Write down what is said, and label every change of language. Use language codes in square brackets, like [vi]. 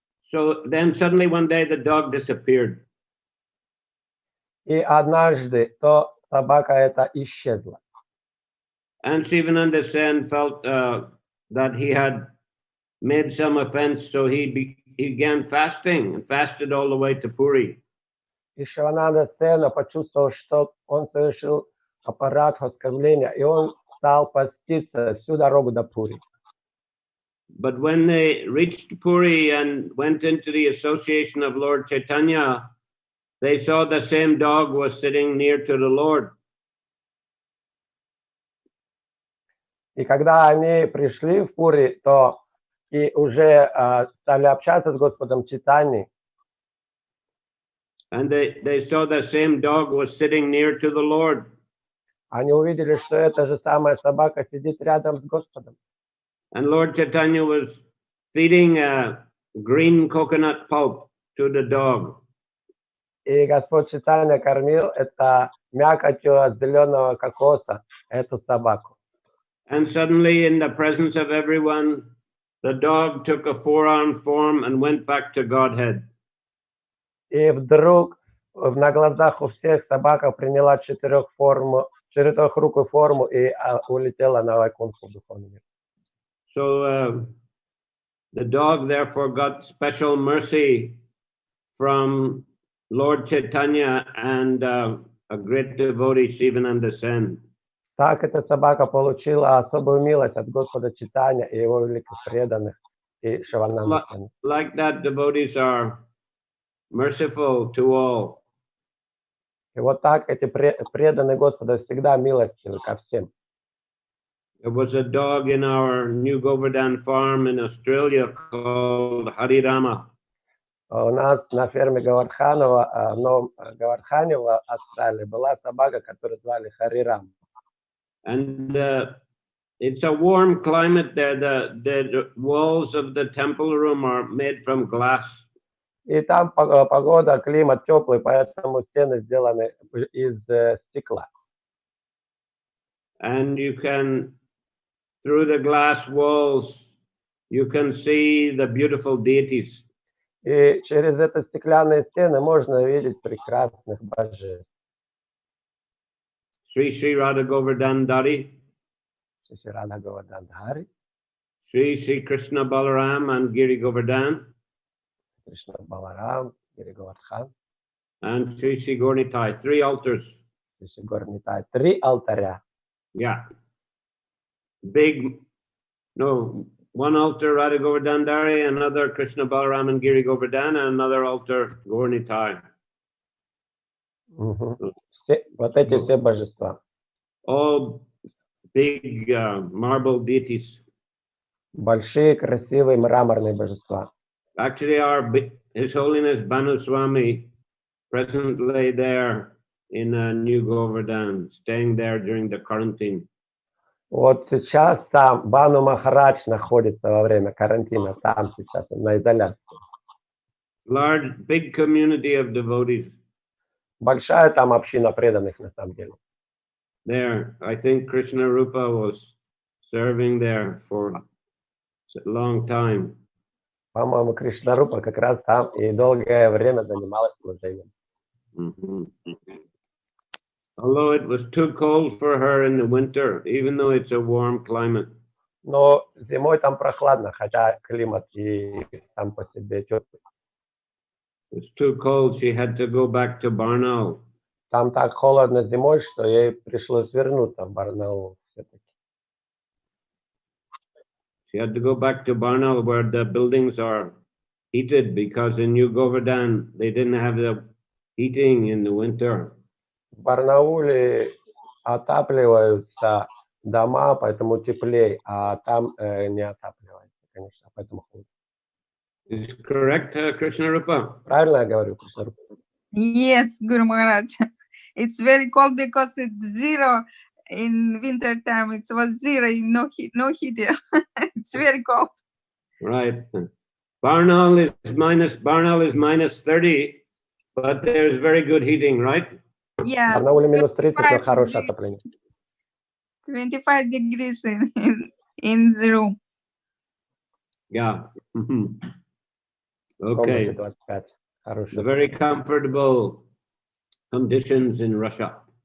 [en] So then suddenly one day the dog disappeared. [ru] И однажды то собака эта исчезла. [en] And Shivananda Sen felt that he had made some offense, so he began fasting and fasted all the way to Puri. [ru] И Шивананда Сена почувствовал, что он совершил аппарат оскорбления, и он стал поститься всю дорогу до Пури. [en] But when they reached Puri and went into the association of Lord Chaitanya, they saw the same dog was sitting near to the Lord. [ru] И когда они пришли в Пури, то и уже стали общаться с Господом Чайтаньей. [en] And they saw the same dog was sitting near to the Lord. [ru] Они увидели, что эта же самая собака сидит рядом с Господом. [en] And Lord Chaitanya was feeding a green coconut pulp to the dog. [ru] И Господь Чайтанья кормил это мякотью от зеленого кокоса, эту собаку. [en] And suddenly, in the presence of everyone, the dog took a four-armed form and went back to Godhead. [ru] И вдруг на глазах у всех собака приняла четырехрукую форму и улетела на Вайкунху духовный мир. [en] So the dog therefore got special mercy from Lord Chaitanya and a great devotee, Shivananda Sen. [ru] Так эта собака получила особую милость от Господа Чайтаньи и его великих преданных и Шивананда Сена. [en] Like that, devotees are merciful to all. [ru] И вот так эти преданные Господа всегда милостивы ко всем. [en] There was a dog in our New Govardhan farm in Australia called Hari Rama. [ru] У нас на ферме Говардханова, в Новом Говардхане в Австралии, была собака, которую звали Харе Рама. [en] And it's a warm climate there. The walls of the temple room are made from glass. [ru] И там погода, климат теплый, поэтому стены сделаны из стекла. [en] And you can, through the glass walls, you can see the beautiful deities. [ru] И через эти стеклянные стены можно видеть прекрасных божеств. [en] Sri Radha Govardhan Dari, [ru] Шри Рада Говардхан, [en] Sri Krishna Balaram and Giri Govardhan, [ru] Кришна Баларам, Гири Говардхан, [en] and Sri Gornitai, 3 altars. [ru] Шри Горнитай, 3 алтаря. [en] Yeah. Big, no, one altar Radha Govardhan Dari, another Krishna Balaram and Giri Govardhan, and another altar Gornitai. [ru] Вот эти все божества. [en] All big marble deities. [ru] Большие, красивые мраморные божества. [en] Actually, His Holiness Banu Swami presently there in New Govardhan, staying there during the quarantine. [ru] Вот сейчас там Бану Махарадж находится во время карантина, там сейчас на изоляции. [en] Large, big community of devotees. [ru] Большая там община преданных на самом деле. [en] There, I think Krishna Rupa was serving there for a long time. [ru] По-моему, Кришна Рупа как раз там и долгое время занималась служением. [en] Although it was too cold for her in the winter, even though it's a warm climate. [ru] Но зимой там прохладно, хотя климат и сам по себе теплый. [en] It's too cold. She had to go back to Barnaul. [ru] Там так холодно зимой, что ей пришлось вернуться в Барнаул все-таки. [en] She had to go back to Barnaul where the buildings are heated because in New Govardhan they didn't have the heating in the winter. [ru] В Барнауле отапливаются дома, поэтому теплее, а там не отапливается, конечно, поэтому холодно. [en] Is correct, Krishna Rupa? [ru] Правильно я говорю, Кришна Рупа? [en] Yes, Guru Maharaj. It's very cold because it's 0 in winter time. It was 0, no heat, no heat here. It's very cold. Right. Barnaul is minus 30, but there's very good heating, right? [ru] В [en] Yeah, [ru] Барнауле минус 30, но хорошее отопление. [en] 25 degrees in the room. Yeah. [ru] В [en] Okay. [ru] комнате 25. Хорошее. [en] Very comfortable conditions in Russia.